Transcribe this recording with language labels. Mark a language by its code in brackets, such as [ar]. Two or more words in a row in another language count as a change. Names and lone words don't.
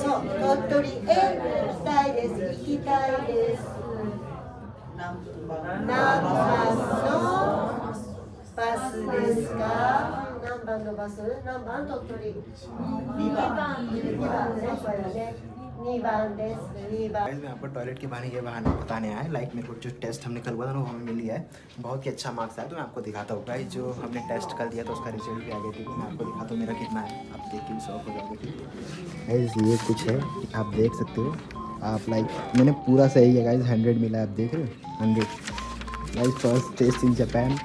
[ja] そう、鳥取へ行きたいです。行きたいです。何番のバスですか？何番のバス？何番鳥取？2番ね、これね。 2番です。2番。 [hi] मैं आपको टॉयलेट के बहाने बताने आया है। लाइक मेरे को जो टेस्ट हमने कल हुआ था ना वो हमें मिल गया है, बहुत ही अच्छा मार्क्स आया। तो मैं आपको दिखाता हूँ गाइस, जो हमने टेस्ट कर दिया तो उसका रिजल्ट भी आ गया। ठीक है, मैं आपको दिखाता हूँ मेरा कितना है, आप देख के शौक हो जाओगे। ठीक है गाइस, ये कुछ है, आप देख सकते हो। आप लाइक मैंने पूरा सही है गाइस, 100 मिला है, आप देख रहे हो 100 गाइस, [en] first test in Japan.